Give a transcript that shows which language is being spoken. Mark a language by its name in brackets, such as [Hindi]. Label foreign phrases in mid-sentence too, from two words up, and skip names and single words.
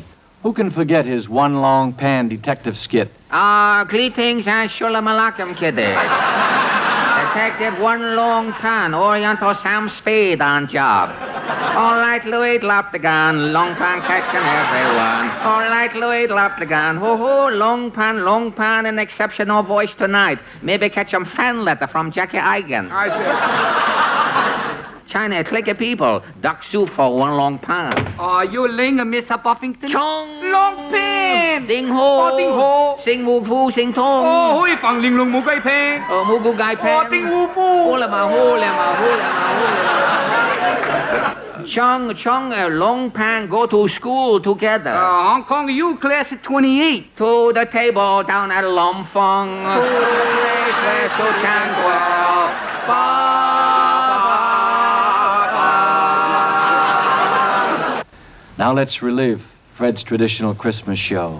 [English] Who can forget his one long pan detective skit? Greetings and shalom alaikum, kiddies. Detective One Long Pan, Oriental Sam Spade on job. All right, Louis, drop the gun. Long pan catching everyone. All right, Louis, drop the gun. Ho-ho, long pan, an exceptional voice tonight. Maybe catch some fan letter from Jackie Eigen. China, click of people. Duck soup for one long pan. You ling, Mr. Buffington? Chong. Long pan. Ding ho. Ding ho. Sing wu fu, sing tong. Hui fang ling lung mu gai pan. Mu bu gai pan. Ding wu fu. Ho la ma. Chong, long pan go to school together. Hong Kong, you class 28. To the table down at Lom Fong. Now let's relive Fred's traditional Christmas show.